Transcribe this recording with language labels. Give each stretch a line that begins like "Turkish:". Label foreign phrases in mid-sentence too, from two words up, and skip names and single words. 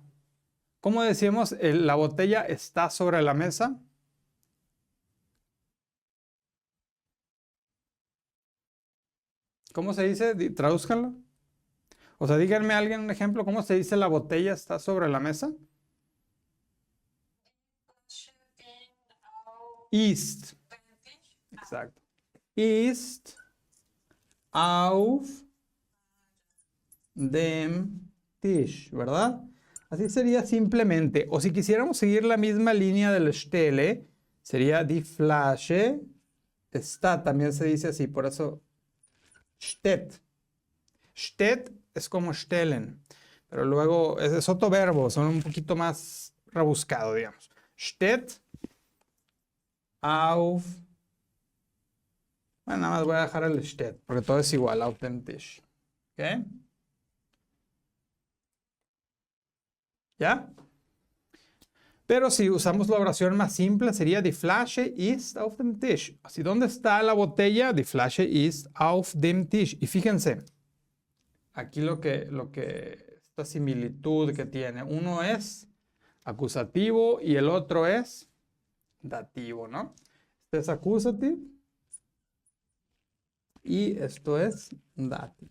Spanish: ¿Cómo decimos la botella está sobre la mesa? ¿Cómo se dice? Tradúzcanlo. O sea, díganme a alguien un ejemplo. ¿Cómo se dice la botella está sobre la mesa? Ist. Exacto.
German: Ist auf dem Tisch,
Spanish: ¿verdad? Así sería simplemente. O si quisiéramos seguir la misma línea del Stelle, sería
German: die Flasche
Spanish: está. También se dice así, por eso steht. Steht es como stellen, pero luego es otro verbo, son un poquito más rebuscado, digamos.
German: Steht auf.
Spanish: Bueno, nada más voy a dejar el steht, porque todo es igual,
German: auf dem Tisch.
Spanish: ¿Ok? ¿Ya? Pero si usamos la oración más simple, sería
German: die Flasche ist auf dem Tisch.
Spanish: Así, ¿dónde está la botella?
German: Die Flasche ist auf dem Tisch.
Spanish: Y fíjense, aquí esta similitud que tiene. Uno es acusativo y el otro es dativo, ¿no? Este es accusative y esto es dative.